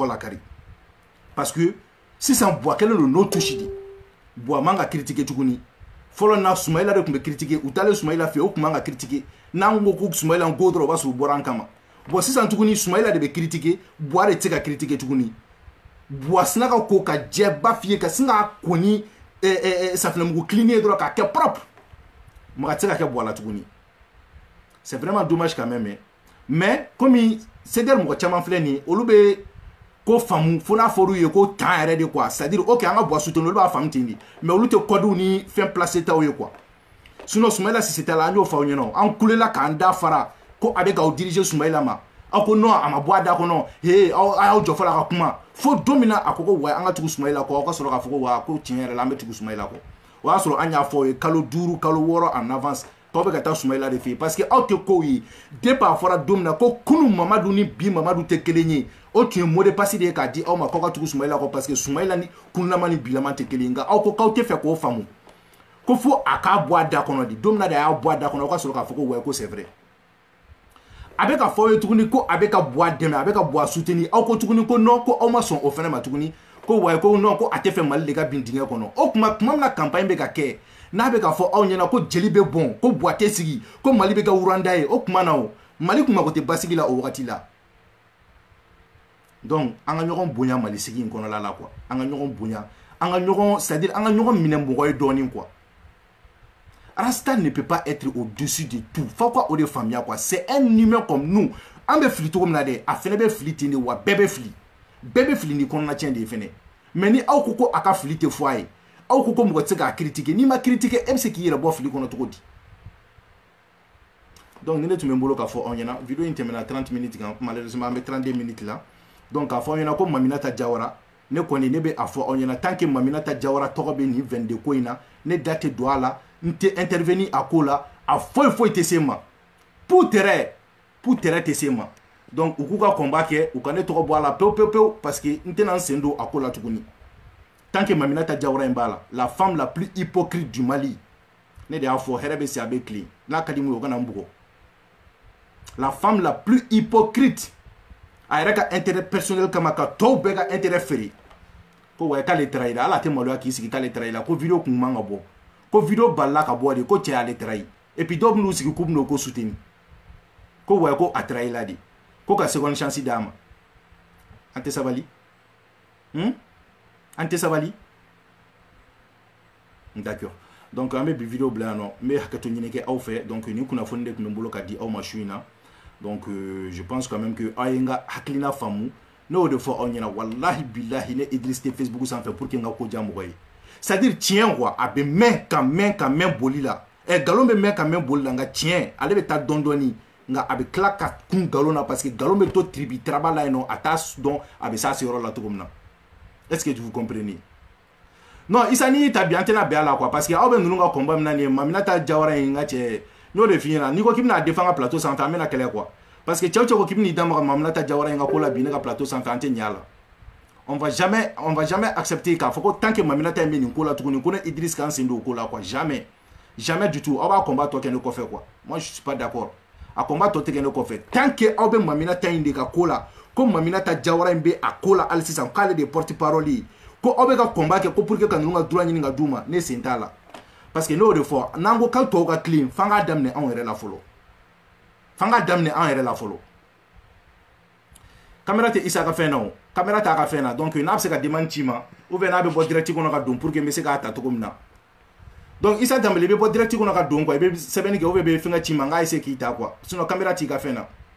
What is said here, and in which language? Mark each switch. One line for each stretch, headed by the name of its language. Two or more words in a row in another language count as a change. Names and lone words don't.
Bambara: la kari
French: parce que
Bambara: sisan Bois kɛlen don n'o
French: touche de
Bambara: Bois man ka critiquer tuguni fɔlɔ na Sumayila de tun bɛ critiquer u taalen Sumayila fɛ o tun man ka critiquer n'an ko ko Sumayila ko dɔrɔn o b'a sɔrɔ u bɔra an kama bon sisan tuguni Sumayila de bɛ critiquer Bois de tɛ se ka critiquer tuguni Bois sina ka ko ka jɛ ba f'i ye ka sin ka ko ni safinɛmugu clean ye dɔrɔn k'a kɛ propre mɔgɔ tɛ se ka kɛ Bois la tuguni
French: c'est vraiment dommage quand même mais comme CDR
Bambara: mɔgɔ caman filɛ nin ye olu bɛ ko faamu fo n'a fɔr'u ye ko temps yɛrɛ de
French: quoi c'est à dire ok
Bambara: an ka Bois soutenir olu b'a faamu ten de mais olu tɛ code ni fɛn placer taw ye
French: quoi sinon
Bambara: Sumayila Sise ta la an y'o fɔ aw ɲɛna an kulela k'an da fara ko a bɛ k'aw diriger Sumayila ma aw ko non a ma bɔ a da kɔnɔ aw y'aw jɔ fɔlɔ a ka kuma fo don min na a ko ko wa an ka tugu Sumayila kɔ aw ka sɔrɔ k'a fɔ ko wa ko tiɲɛ yɛrɛ la an bɛ tugu Sumayila kɔ o y'a sɔrɔ an y'a fɔ aw ye kalo 5 kalo 6
French: en avance
Bambara: k'aw bɛ ka taa Sumayila de fɛ yen
French: parce que
Bambara: aw tɛ kow ye depuis a fɔra don min na ko kunun Mamadu ni bi Mamadu tɛ kelen ye o tun ye
French: mot de passe
Bambara: de ye k'a di aw ma k'aw ka tugu Sumayila kɔ parce que Sumayila ni kununlama ni bilama tɛ kelen ye nka aw ko k'aw tɛ fɛ k'o faamu ko fo a k'a bɔ a da kɔnɔ de don min na de a y'a bɔ a da kɔnɔ aw ka sɔrɔ k'a fɔ ko ouais ko
French: c'est vrai
Bambara: a bɛ ka fɔ aw ye tuguni ko a bɛ ka bɔ a dɛmɛ a bɛ ka bɔ a soutenir aw ko tuguni ko non ko aw ma sɔn o fɛnɛ ma tuguni ko ouais ko non ko a tɛ fɛ Mali de ka bin dingɛ kɔnɔ o tuma min na campagne bɛ ka kɛ n'a bɛ ka fɔ aw ɲɛna ko jeli bɛ bɔn ko buwa tɛ sigi ko Mali bɛ ka wuranda ye o tuma na o Mali kun mago tɛ basigi la o wagati la donc an ka ɲɔgɔn bonya Mali sigi in kɔnɔla la quoi an ka ɲɔgɔn bonya an ka ɲɔgɔn
French: c'est à dire
Bambara: an ka ɲɔgɔn minɛ mɔgɔ ye dɔɔni
French: quoi Rasta ne peut pas être au-dessus de tout faut quoi
Bambara: o de faamuya
French: quoi c'est un humain comme nous
Bambara: an bɛ fili cogo min na dɛ a fɛnɛ bɛ fili ten de wa bɛɛ bɛ fili ni kɔnɔna tiɲɛ de ye fɛnɛ mais ni aw ko a ka fili tɛ fɔ a ye aw ko mɔgɔ tɛ se k'a critiquer n'i ma critiquer e bɛ se k'i yɛrɛ bɔ fili kɔnɔ cogo di donc ni ne tun bɛ n bolo k'a fɔ aw ɲɛna vidéo in tɛmɛna 30 minutes kan malheureusement an bɛ 32 minutes la donc k'a fɔ aw ɲɛna ko Maminata Jawara ne kɔni ne bɛ a fɔ aw ɲɛna
French: tant que
Bambara: Maminata Jawara tɔgɔ bɛ nin 22 ko in na ne da tɛ don a la n tɛ intervenir a ko la a foyi tɛ se n ma
French: pour terrain
Bambara: tɛ se n ma donc u k'u ka combat kɛ u ka ne tɔgɔ bɔ a la pewu
French: parce que
Bambara: n tɛna n sen don a ko la tuguni
French: tant que
Bambara: Maminata Jawara in b'a
French: la femme la plus hypocrite du Mali
Bambara: ne de y'a fɔ hɛrɛ bɛ se a bɛ tilen n'a ka di mun ye o kana n bugɔ
French: la femme la plus hypocrite
Bambara: a yɛrɛ ka
French: intérêt personnel
Bambara: kama ka tɔw bɛɛ ka intérêt feere ko ouais k'ale trahira ala tɛ maloya k'i sigi k'ale trahira ko vidéo kun man ka bɔ ko vidéo balila ka bɔ de ko cɛ y'ale trahir
French: et puis
Bambara: dɔw bɛn'u sigi k'u bɛn'o ko soutenir ko ouais ko a trahira de ko ka
French: seconde chance
Bambara: d'a ma an tɛ sabali an tɛ sabali
French: d'accord donc
Bambara: an bɛ bi vidéo bila yan nɔ n bɛ hakɛto ɲini kɛ aw fɛ donc nin kunnafoni de tun bɛ n bolo ka di aw ma su in na
French: donc je pense quand même que
Bambara: aw ye n ka hakilina faamu ne y'o de fɔ aw ɲɛna
Arabic: wallahi billahi
Bambara: ne Idriss tɛ Facebook sanfɛ
French: pour que
Bambara: n ka ko diya mɔgɔ ye
French: c'est à dire
Bambara: tiɲɛ quoi a bɛ mɛn ka mɛn boli la nkalon bɛ mɛn ka mɛn boli la nka tiɲɛ ale bɛ taa dɔɔni nka a bɛ tila ka kun nkalon na
French: parce que
Bambara: nkalon bɛ to tribi-traba la yen nɔ a t'a dɔn a bɛ s'a seyɔrɔ la cogo min na
French: est-ce que vous comprenez non
Bambara: Issa n'i y'i ta bi an tɛna bɛn a la
French: quoi parce que
Bambara: aw bɛ ninnu ka combat min na nin ye Maminata Jawara in n ka cɛ n y'o de f'i ɲɛna n'i ko k'i bɛna défend ka plateau sanfɛ an bɛna kɛlɛ quoi parce que cɛw ko k'i bɛn'i damaga Maminata Jawara in ka ko la bi ne ka plateau sanfɛ an tɛ ɲɛ a la
French: on va jamais accepter
Bambara: k'a fɔ ko tant que Maminata in bɛ nin ko la tuguni ko ne Idriss k'an sen don o ko la
French: quoi jamais du tout
Bambara: aw b'a combat tɔ kɛ ne kɔfɛ
French: quoi moi je suis pas d'accord
Bambara: a combat tɔ tɛ kɛ ne kɔfɛ
French: tant que
Bambara: aw bɛ Maminata in de ka ko la ko Maminata Jawara in bɛ a ko la hali sisan k'ale de
French: porte parole
Bambara: ye ko aw bɛ ka combat kɛ ko
French: pour que
Bambara: ka ninnu ka droit ɲini ka d'u ma ne sen t'a la
French: parce que
Bambara: n'o de fɔ n'an ko k'aw tɔw ka tilen f'an k'a daminɛ anw yɛrɛ la fɔlɔ caméra tɛ Issa ka fɛn na o caméra t'a ka fɛn na donc n'a bɛ se ka demande ci ma
French: ou bien
Bambara: n'a bɛ bɔ direct kɔnɔ ka don pour que n bɛ se k'a ta cogo min na donc Issa Dembélé i bɛ bɔ direct kɔnɔ ka don quoi i bɛ sɛbɛnni kɛ
French: ou bien
Bambara: i bɛ fɛn ka ci ma n k'a essayer k'i ta
French: quoi sinon
Bambara: caméra t'i ka fɛn na